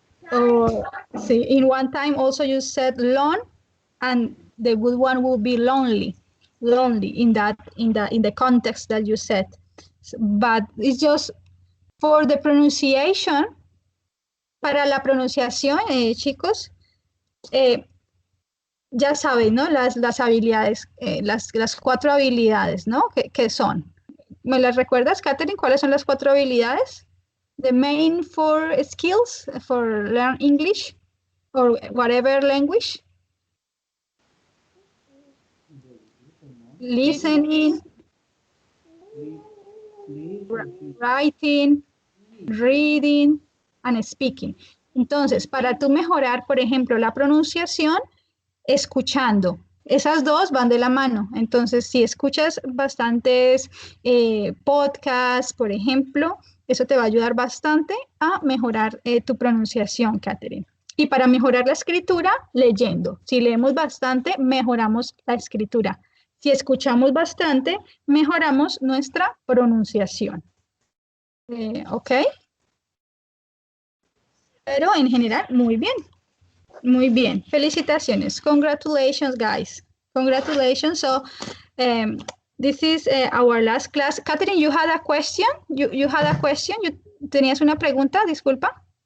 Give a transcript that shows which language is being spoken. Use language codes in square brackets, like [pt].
[en] Or see, in one time also you said lone, and the good one will be lonely in the context that you said. But it's just for the pronunciation. [es] Para la pronunciación, chicos, ya saben, ¿no? Las habilidades, las 4 habilidades, ¿no? ¿Qué son? ¿Me las recuerdas, Catherine? ¿Cuáles son las 4 habilidades? [en] The main 4 skills for learn English or whatever language. Listening, writing, reading, and speaking. [es] Entonces, para tú mejorar, por ejemplo, la pronunciación, escuchando. Esas dos van de la mano. Entonces, si escuchas bastantes podcasts, por ejemplo, eso te va a ayudar bastante a mejorar tu pronunciación, Catherine. Y para mejorar la escritura, leyendo. Si leemos bastante, mejoramos la escritura. Si escuchamos bastante, mejoramos nuestra pronunciación. ¿Ok? Pero en general, muy bien. Muy bien. Felicitaciones. Congratulations, guys. Congratulations. [en] So, this is our last class. Catherine, you had a question? You had a question? ¿Tenías una pregunta? Disculpa.